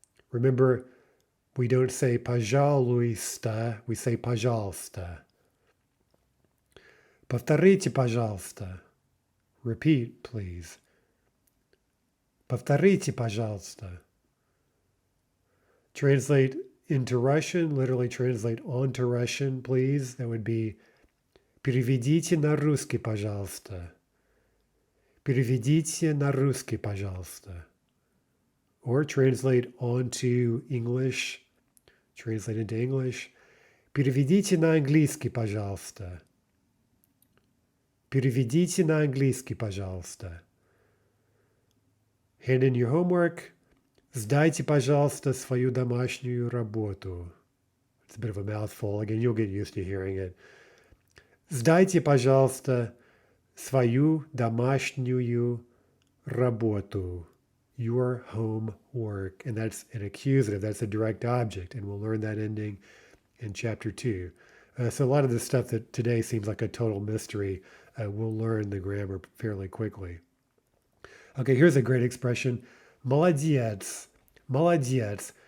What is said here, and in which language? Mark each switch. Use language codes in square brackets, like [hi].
[en] Remember, we don't say пожалуйста, we say пожалуйста. [ru] Повторите, пожалуйста. [en] Repeat, please. [ru] Повторите, пожалуйста. [en] Translate into Russian, literally translate onto Russian, please. That would be [ru] переведите на русский, пожалуйста. Переведите на русский, пожалуйста. [en] Or translate onto English. Translate into English. [ru] Переведите на английский, пожалуйста. Переведите на английский, пожалуйста. [en] Hand in your homework. [ru] Сдайте, пожалуйста, свою домашнюю работу. [en] It's a bit of a mouthful. Again, you'll get used to hearing it. [ru] Сдайте, пожалуйста, свою домашнюю работу. [en] your homework. And that's an accusative, that's a direct object. And we'll learn that ending in chapter 2. So a lot of the stuff that today seems like a total mystery, we'll learn the grammar fairly quickly. Okay, here's a great expression. [ru] Молодец. Молодец.